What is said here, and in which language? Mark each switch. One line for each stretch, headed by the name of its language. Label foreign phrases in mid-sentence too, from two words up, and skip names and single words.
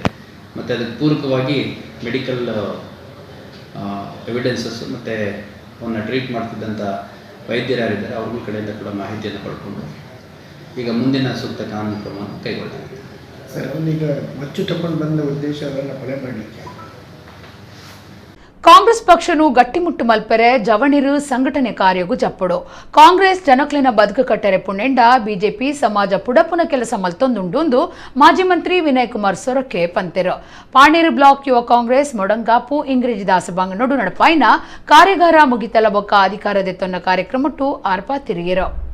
Kannada: ಮತ್ತು ಅದಕ್ಕೆ ಪೂರಕವಾಗಿ
English: medical evidences
Kannada: ಮತ್ತು ಅವನ್ನ ಟ್ರೀಟ್ ಮಾಡ್ತಿದ್ದಂಥ ವೈದ್ಯರು ಯಾರಿದ್ದಾರೆ ಅವ್ರ ಕಡೆಯಿಂದ ಕೂಡ ಮಾಹಿತಿಯನ್ನು ಪಡ್ಕೊಂಡು ಈಗ ಮುಂದಿನ ಸೂಕ್ತ ಕಾನೂನು ಕ್ರಮವನ್ನು ಕೈಗೊಳ್ಳಲಾಗಿದೆ. ಸರ್ ಅವನೀಗ ಮಚ್ಚು ತಗೊಂಡು ಬಂದ ಉದ್ದೇಶ ಅವರನ್ನು ಕೊಲೆ ಮಾಡಲಿಕ್ಕೆ.
Tulu: ಕಾಂಗ್ರೆಸ್ ಪಕ್ಷನು ಗಟ್ಟಿಮುಟ್ಟು ಮಲ್ಪೆರೆ ಜವಣಿರು ಸಂಘಟನೆ ಕಾರ್ಯಗೂ ಜಪ್ಪಡು. ಕಾಂಗ್ರೆಸ್ ಜನಕ್ಲಿನ ಬದುಕು ಕಟ್ಟರೆ ಪುಣೆಂಡ ಬಿಜೆಪಿ ಸಮಾಜ ಪುಡಪುನ ಕೆಲಸ ಮಲ್ತೊಂದುಂಡು ಮಾಜಿ ಮಂತ್ರಿ ವಿನಯ್ ಕುಮಾರ್ ಸೊರಕೆ ಪಂತೆರು. ಪಾಣೇರು ಬ್ಲಾಕ್ ಯುವ ಕಾಂಗ್ರೆಸ್ ಮೊಡಂಗಾಪು ಇಂಗ್ರೇಜಿ ದಾಸಭಂಗ ನಡು ನಡಪಾಯಿನ ಕಾರ್ಯಗಾರ ಮುಗಿತಲ ಬೊಕ್ಕ ಅಧಿಕಾರದೆತ್ತೊನ್ನ ಕಾರ್ಯಕ್ರಮಟ್ಟು ಆರ್ಪ ತಿರುಗಿರು.